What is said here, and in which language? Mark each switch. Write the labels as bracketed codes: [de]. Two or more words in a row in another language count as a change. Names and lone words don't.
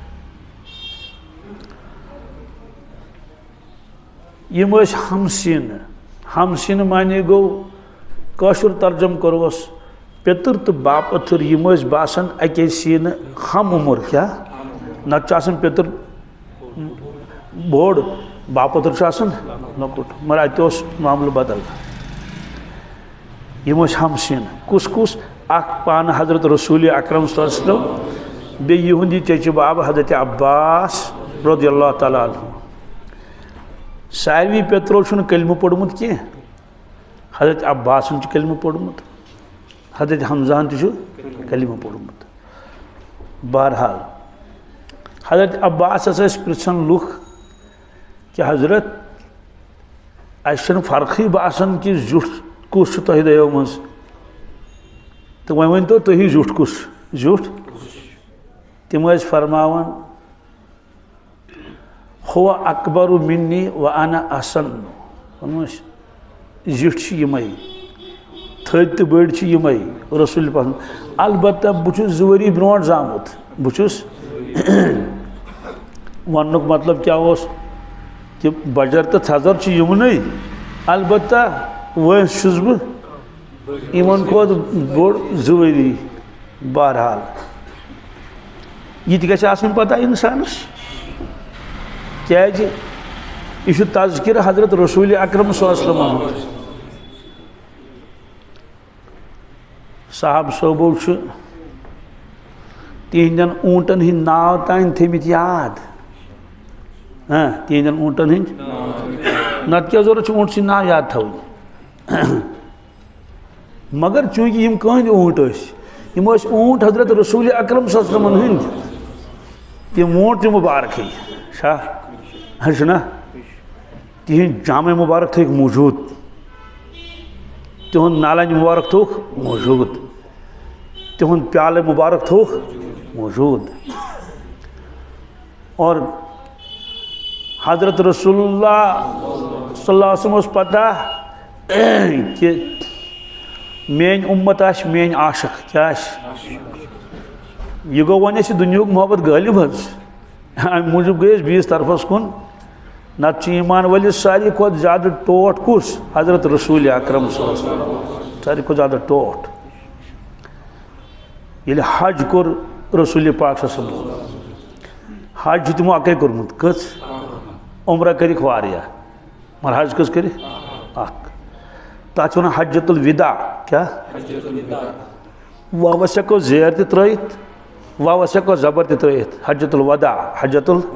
[ks] یِم ٲسۍ ہمسیٖنہٕ معنی گوٚو کٲشُر ترجم کوٚروس پیٚتٕر تہٕ باپتھٕر یِم ٲسۍ باسان اَکے سیٖنہٕ ہم عمر کیٛاہ نتہٕ چھُ آسان پیٚتٕر بوٚڑ باپتھٕر چھُ آسان لۄکُٹ مگر اَتہِ اوس معاملہٕ بدل یِم ٲسۍ ہمسیٖنہٕ کُس کُس اکھ پانہٕ حضرت رسول اکرم [ar] صلی اللہ علیہ وسلم [ks] بیٚیہِ یِہُنٛد یہِ چچہِ باب حضرت عباس [ar] رضی اللہ تعالیٰ عنہ [ks] ساروی پیٚترو چھُنہٕ کلمہٕ پوٚرمُت کینٛہہ حضرت عباسن چھُ کلمہٕ پوٚرمُت حضرت حمزاہن تہِ چھُ کلمہٕ پوٚرمُت بہرحال حضرت عباسس ٲسۍ پرژھان لُکھ کہ حضرت اَسہِ چھَنہٕ فرقٕے باسان کہ زیُٹھ کُس چھُ تۄہہِ دۄیو منٛز تہٕ وۄنۍ ؤنۍتو تُہی زیُٹھ کُس زیُٹھ تِم ٲسۍ فرماوان [ar] ہُوَ اکبر منی و انا احسن [ks] ووٚنمَس زِٹھۍ چھِ یِمے تھٔدۍ تہٕ بٔڑۍ چھِ یِمے رسول پاک البتہ بہٕ چھُس 2 ؤری برونٛٹھ زامُت بہٕ چھُس وَننُک مطلب کیٛاہ اوس کہ بجر تہٕ تھزر چھِ یِمنٕے البتہ وٲنٛس چھُس بہٕ یِمن کھۄتہٕ بوٚڑ 2 ؤری بہرحال یہِ تہِ گژھِ آسٕنۍ پتہ اِنسانس کیٛازِ یہِ چھُ تذکرٕ حضرت رسول اکرم [ar] صلی اللہ علیہ وسلم [ks] صاحب صٲبو چھُ تِہنٛدٮ۪ن اوٗنٛٹن ہٕنٛدۍ ناو تانۍ تھٲمٕتۍ یاد تِہنٛدٮ۪ن اوٗنٛٹن ہٕنٛدۍ نتہٕ کیٛاہ ضروٗرت چھُ اوٗنٛٹ سٕنٛدۍ ناو یاد تھاوٕنۍ مگر چوٗنٛکہِ یِم کٕہٕنٛدۍ اوٗنٛٹ ٲسۍ یِم ٲسۍ اوٗنٛٹ حضرت رسول اکرم [ar] صلی اللہ علیہ وسلمن [ks] ہٕنٛدۍ تِم اوٗنٛٹ تہِ مُبارکٕے چھا چھُنا تِہنٛدۍ جامے مُبارک تھٲیِکھ موٗجوٗد تِہُنٛد نالنہِ مُبارک تھوٚوُکھ موٗجوٗد تِہُنٛد پیالہٕ مُبارک تھوٚوُکھ موٗجوٗد اور حضرت رسول اللہ [ar] صلی اللہ علیہ وسلم [ks] اوس پتہ کہ میٛٲنۍ اُمت آسہِ میٛٲنۍ عاشق کیٛاہ آسہِ یہِ گوٚو وۄنۍ اَسہِ دُنیہُک محبت غٲلب حظ اَمہِ موٗجوٗب گٔے أسۍ بیٚیِس طرفس کُن نتہٕ چھُ ایٖمان وٲلِس ساروی کھۄتہٕ زیادٕ ٹوٹھ کُس حضرت رسول اکرم [ar] صلی اللہ علیہ وسلم [ks] ساروی کھۄتہٕ زیادٕ ٹوٹھ ییٚلہِ حج کوٚر رسول پاک [ar] صلی اللہ علیہ وسلم [ks] حج چھُ تِمو اَکٕے کوٚرمُت کٔژ عمرہ کٔرِکھ واریاہ مگر حج کٔژ کٔرِکھ اکھ تَتھ چھِ وَنان حجت الوداع کیٛاہ واوَس ہٮ۪کو زیر تہِ ترٛٲیِتھ واوَس ہٮ۪کو زبر تہِ ترٛٲیِتھ حجت الوداع حجت